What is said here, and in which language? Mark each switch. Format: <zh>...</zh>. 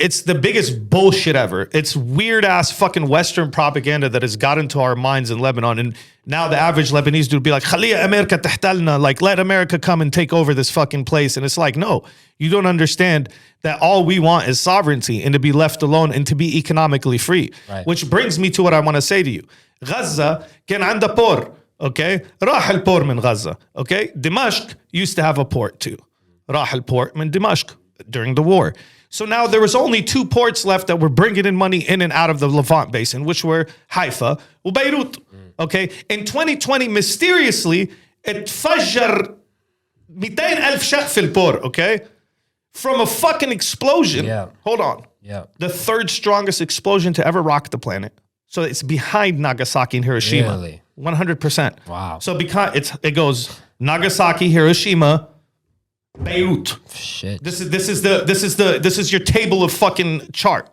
<en>It's the biggest bullshit ever. It's weird ass fucking Western propaganda that has got into our minds in Lebanon. And now the average Lebanese dude would be like,</en> <ar>"Khaliya America tahtalna,"</ar> <en>like let America come and take over this fucking place. And it's like, no, you don't understand that all we want is sovereignty and to be left alone and to be economically free. Right. Which brings me to what I want to say to you.</en> <ar>غزة كان عندها بور, okay? راح البور من غزة, okay?</ar> <en>دمشق used to have a port too.</en> <ar>راح البورت من دمشق</ar> <en>during the war. So now there was only 2 ports left that were bringing in money in and out of the Levant basin, which were Haifa and Beirut, okay? In 2020, mysteriously,</en> <ar>اتفجر 200,000 شق في البور, okay?</ar> <en>From a fucking explosion. Yeah. Hold on. Yeah. The 3rd strongest explosion to ever rock the planet. So it's behind Nagasaki and Hiroshima. Really? 100%. Wow. So it goes Nagasaki, Hiroshima, Beirut. Shit. This is your table of fucking chart.</en>